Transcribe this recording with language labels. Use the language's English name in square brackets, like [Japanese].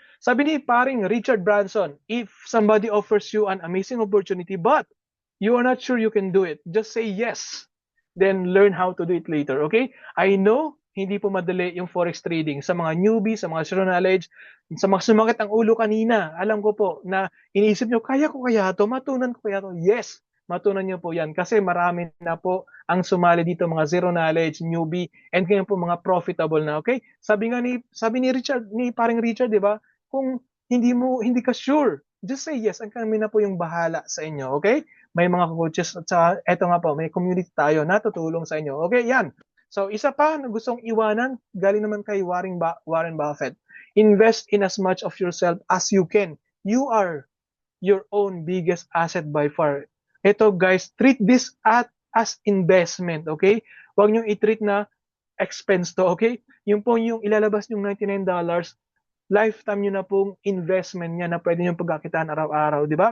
[Filipino] Sabi ni paring [English] Richard Branson, if somebody offers you an amazing opportunity but you are not sure you can do it, just say yes. Then learn how to do it later, okay? I know, [Filipino] hindi po madali yung forex trading. Sa mga newbies, sa mga zero knowledge, sa mga sumakit ang ulo kanina, alam ko po na iniisip nyo, kaya ko kaya to, matunan ko kaya to. Yes, matunan nyo po yan kasi marami na po ang sumali dito, mga zero knowledge, newbie, and ngayon po mga profitable na, okay? Sabi ni Richard, ni paring Richard, 'di ba? Kung hindi ka sure, [English] just say yes. [Filipino] Ang kami na po yung bahala sa inyo, okay? May mga coaches at saka eto nga po, may community tayo na tutulong sa inyo. Okay, yan. So, isa pa na gustong iwanan, galing naman kay Warren Buffett. [English] Invest in as much of yourself as you can. You are your own biggest asset by far. Ito guys, treat this as investment, okay? [Filipino] Huwag niyo i-treat na expense to, okay? Yung po yung ilalabas yung $99, lifetime nyo na pong investment niya na pwede nyo pagkakitaan araw-araw, di ba?